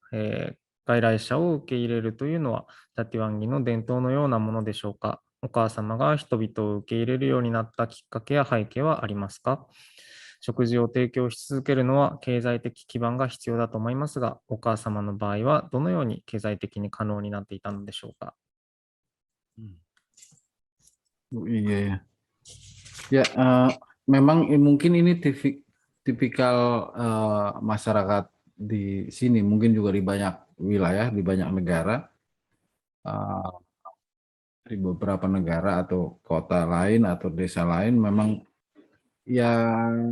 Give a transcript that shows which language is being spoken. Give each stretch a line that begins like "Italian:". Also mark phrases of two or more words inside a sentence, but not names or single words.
Japanese: 外来者を受け入れるというのは、ジャティワンギの伝統のようなものでしょうか。お母様が人々を受け入れるようになったきっかけや背景はありますか。食事を提供し続けるのは経済的基盤が必要だと思いますが、お母様の場合はどのように経済的に可能になっていたのでしょうか。
Indonesian: Oh, iya ya. Ya, memang mungkin ini tipikal masyarakat di sini, mungkin juga di banyak wilayah, di banyak negara, eh, di beberapa negara atau kota lain atau desa lain, memang yang